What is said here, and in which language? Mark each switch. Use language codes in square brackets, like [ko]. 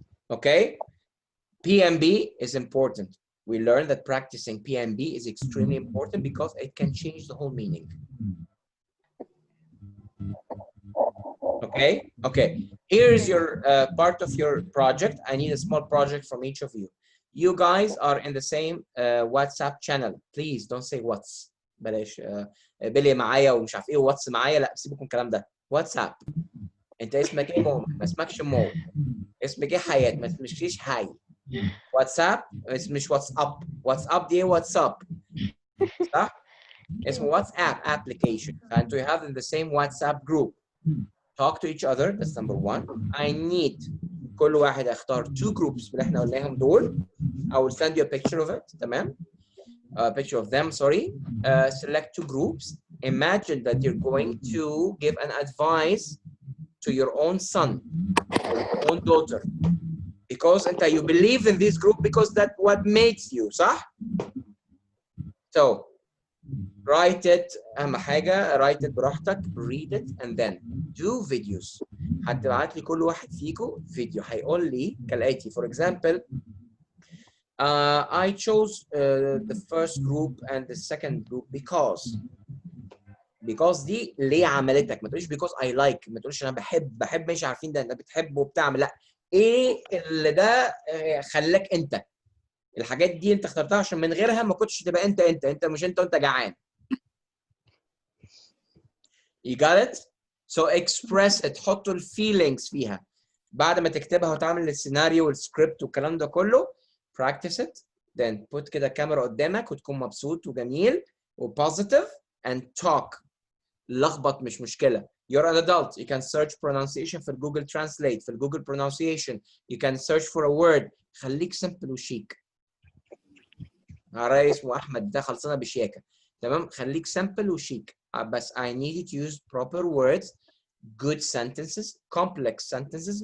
[en] Okay? PMB is important. We learned that practicing PMB is extremely important because it can change the whole meaning. Okay? Okay. Here is your part of your project. I need a small project from each of you. You guys are in the same WhatsApp channel. Please don't say what's. [ar] بلاش بلي معايا ومش عارف ايه واتس معايا, لا سيبكم الكلام ده. واتساب. انت اسمك ايه مو؟ ما اسمكش مو. اسمك ايه حياة؟ ما تمشيش هاي. واتساب مش واتساب. واتساب دي واتساب. صح؟ اسمه واتساب application. [en] And we have in the same WhatsApp group. Talk to each other. That's number one. [ar] I need كل واحد يختار 2 groups اللي احنا قلناهم دول. [en] I will send you a picture of it. تمام؟ A picture of them, sorry. Select 2 groups. Imagine that you're going to give an advice to your own son or your own daughter. Because you believe in this group because that's what makes you, صح? So, write it, أهم حاجة, write it براحتك, read it, and then do videos. [ar] هتبعت لي كل واحد فيكم فيديو. هيقول لي كالآتي. [en] For example, I chose the first group and the second group because دي ليه عملتك. [ar] ما تقوليش because I like. ما تقوليش أنا بحب مش عارفين ده أنت بتحب وبتعمل. لا. إيه اللي ده خلاك أنت؟ الحاجات دي أنت اخترتها عشان من غيرها ما كنتش تبقى أنت مش أنت وأنت جعان. [en] You got it? So express it. حطوا الفيلينجز فيها. [ar] بعد ما تكتبها وتعمل السيناريو والسكريبت والكلام ده كله. [en] Practice it, then put كده camera قدامك وتكون مبسوط وجميل وpositive and talk. لخبط مش مشكلة. You're an adult. You can search pronunciation في Google Translate, في Google pronunciation. You can search for a word. [ar] خليك simple وشيك. عرايس اسمه أحمد ده خلصنا بشياكة. تمام؟ خليك simple وشيك. [en] بس I need you to use proper words, good sentences, complex sentences.